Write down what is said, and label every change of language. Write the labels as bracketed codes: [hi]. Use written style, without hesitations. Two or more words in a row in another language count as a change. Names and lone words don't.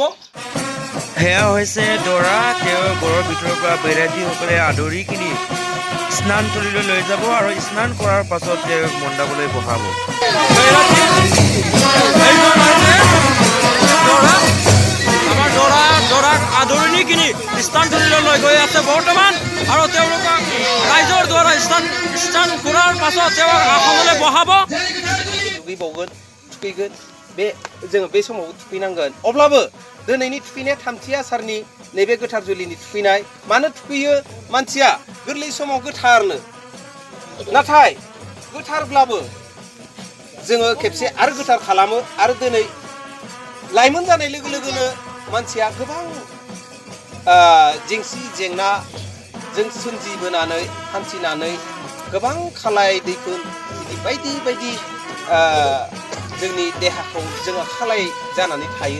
[as] সেয়া হৈছে দৰা, তেওঁ ঘৰৰ ভিতৰৰ পৰা বৈৰাগীসকলে আদৰি কিনি স্নানথলীলৈ লৈ যাব আৰু স্নান কৰাৰ পাছত তেওঁক মণ্ডপলৈ বহাব। আমাৰ দৰাক আদৰণি কিনি স্নানথলীলৈ লৈ গৈ আছে বৰ্তমান, আৰু তেওঁলোকক ৰাইজৰ দ্বাৰা স্নান কৰাৰ পাছত তেওঁক আসনলৈ বহাব। [brx] दुगैबावगोन, थुखैगोन, जोङो बे समाव थुखैनांगोन। अब्लाबो दिनैनि थुखैनाया थामथि आसारनि नैबे गोथार जुलिनि थुखैनाय। मानो थुखैयो? मानसिया गोरलै समाव गोथारनो, नाथाय गोथारब्लाबो जोङो खेबसे आरो गोथार खालामो, आरो दिनै लाइमोन जानाय लोगो लोगोनो मानसिया गोबां जेंसि जेंनाजों सोमजिबोनानै हान्थिनानै गोबां खालाय दैफोन बायदि बायदि जोंनि देहाखौ जोङो खालाय जानानै थायो।